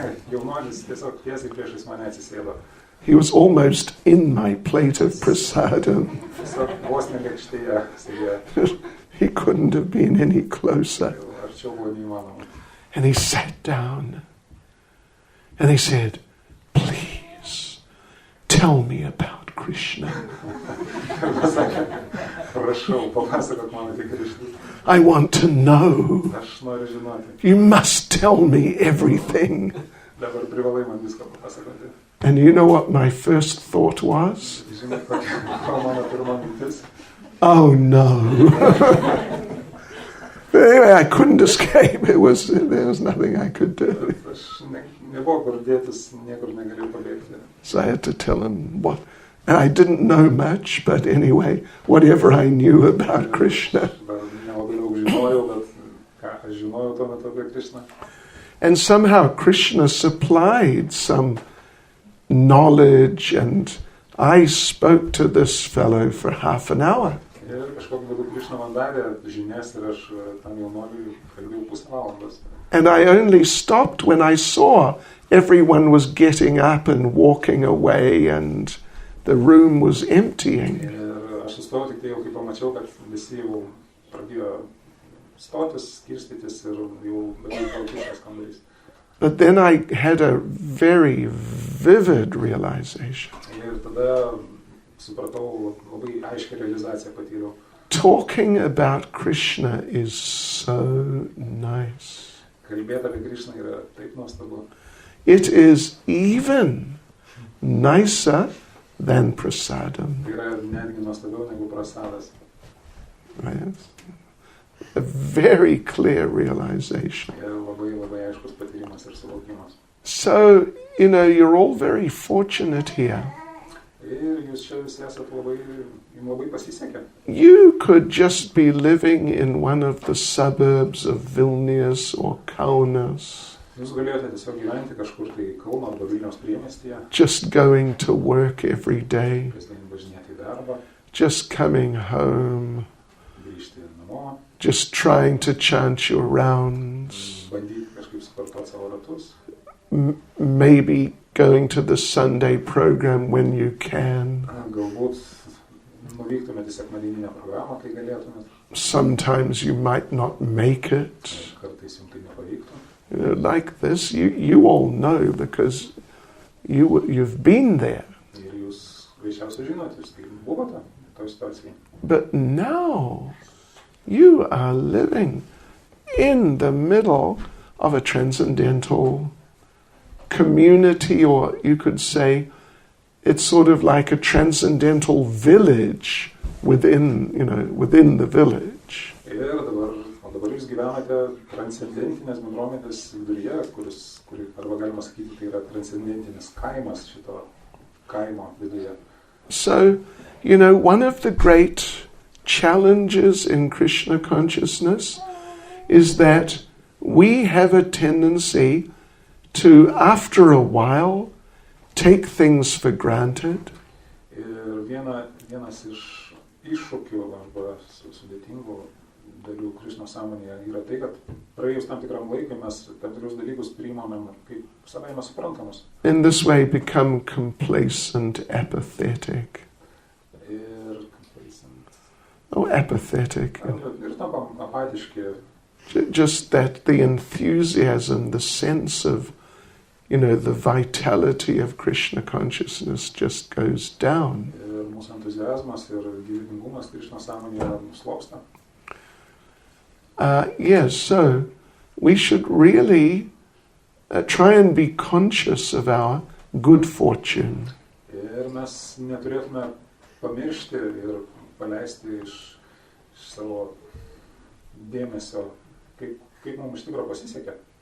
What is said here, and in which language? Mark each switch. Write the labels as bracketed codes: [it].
[lt] Jaunuolis tiesiog tiesiai priešais mane atsisėdo. [en] He was almost in my plate of prasadam. [lt] Tiesiog vos ne lėkštėje sėdėjo. [en] He couldn't have been any closer. [lt] Arčiau buvo neįmanoma. [en] And he sat down. And he said, please, tell me about Krishna. [lt] Ir pasakė, prašau, papasakok man apie Krišną. [en] I want to know. [lt] Aš noriu žinoti. [en] You must tell me everything. [lt] Dabar privalai man viską papasakoti. [en] And you know what my first thought was? [lt] Žinai, kokia mano pirma mintis? [en] Oh no. Anyway, I couldn't escape. There was nothing I could do. [lt] Aš nebuvo kur dėtis, niekur negalėjau pabėgti. [en] So I had to tell him what. And I didn't know much, but anyway, whatever I knew about Krishna. [lt] Dar nelabai daug žinojau, bet ką aš žinojau tuo metu apie Krišną. [en] And somehow Krishna supplied some knowledge, and I spoke to this fellow for half an hour. [lt] Ir kažkokiu būdu Krišna man davė žinias ir aš tam jaunuoliui kalbėjau pusę valandos. [en] And I only stopped when I saw everyone was getting up and walking away and the room was emptying. [lt] Ir aš sustojau tik tai jau, kai pamačiau, kad visi jau pradėjo stotis, skirstytis ir jau beveik tuščias kambarys. [en] But then I had a very vivid realization. [lt] Ir tada supratau, labai aiškią realizaciją patyriau. [en] Talking about Krishna is so nice. [lt] Kalbėti apie Krišną yra taip nuostabu. [en] It is even nicer than prasadam. [lt] Tai yra netgi nuostabiau negu prasadas. [en] Right? A very clear realization. [lt] Ir labai aiškus patyrimas ir suvokimas. [en] So, you're all very fortunate here. [lt] Ir jūs čia visi esat jums labai pasisekė. [en] You could just be living in one of the suburbs of Vilnius or Kaunas, [lt] Jūs galėjote tiesiog gyventi kažkur tai Kauno arba Vilniaus priemiestyje, [en] just going to work every day, [lt] kasdien važinėti į darbą, [en] just coming home, [lt] grįžti namo, [en] just trying to chant your rounds, [lt] bandyti kažkaip sukartoti savo ratus, [en] maybe going to the Sunday program when you can. [lt] galbūt nuvyktumėte į sekmadieninę programą, kai galėtumėte, [en] Sometimes you might not make it. [lt] kartais jums tai nepavyktų. [en] Like this, you all know because you've been there. [lt] Ir jūs greičiausiai žinote, jūs tai buvote toj situacijai. [en] But now you are living in the middle of a transcendental community, or you could say it's sort of like a transcendental village within the village. [lt] Ir dabar jūs gyvenate transcendentinės bendruomenės viduryje, kuri, arba galima sakyti, tai yra transcendentinis kaimas šito kaimo viduje. [en] So, one of the great challenges in Krishna consciousness is that we have a tendency to, after a while, take things for granted. [lt] Ir vienas iš iššūkių arba sudėtingų dalių Krišnos sąmonėje yra tai, kad praėjus tam tikram laikui mes tam tikrus dalykus priimame kaip savaime suprantamus. [en] In this way become complacent, apathetic. [lt] Ir complacent. [en] Apathetic. [lt] Ir tampam apatiški, [en] just that the enthusiasm, the sense of, the vitality of Krishna consciousness just goes down. [lt] Ir mūsų entuziazmas ir gyvybingumas Krishna sąmonėje nuslopsta. [en] Yes, so we should really try and be conscious of our good fortune. [lt] Ir mes neturėtume pamiršti ir paleisti iš savo dėmesio, kaip mums iš tikrųjų pasisekė.